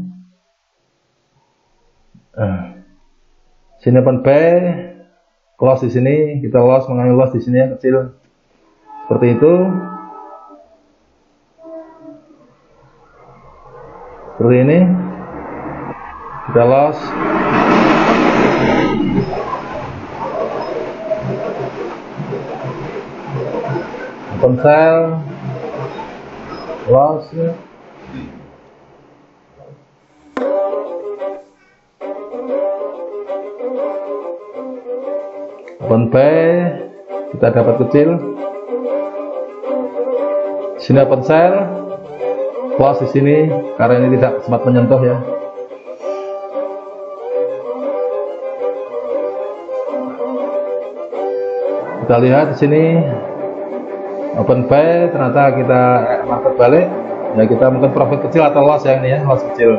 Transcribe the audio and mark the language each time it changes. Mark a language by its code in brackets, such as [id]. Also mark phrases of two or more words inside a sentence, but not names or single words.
[id] Sini open B, close di sini. Kita mengambil loss di sini ya, kecil. Seperti itu. Seperti ini. Kita loss. [en] Open sell, [id] loss ya. Open B, kita dapat kecil. Sini [en] open sell, [id] close di sini karena ini tidak sempat menyentuh ya. Kita lihat di sini [en] open buy, [id] ternyata kita market balik ya, kita mungkin profit kecil atau loss ya, ini ya, loss kecil.